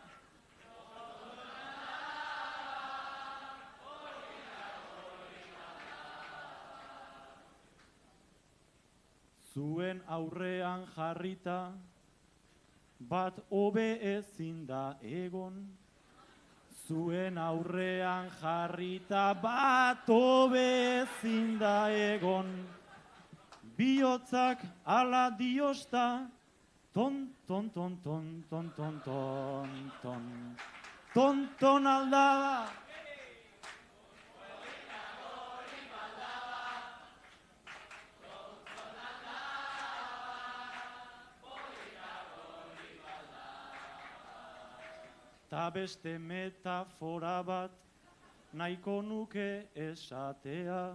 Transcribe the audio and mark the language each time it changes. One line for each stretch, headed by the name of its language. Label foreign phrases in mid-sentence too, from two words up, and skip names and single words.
Basque: Zuen aurrean jarrita, bat hobe ezin da egon. Zuen aurrean jarrita, bat hobe ezin da egon. Bihotzak ala diosta, ton, ton, ton, ton, ton, ton, ton, ton. Tonton aldaba. Ta beste metafora bat nahiko nuke esatea.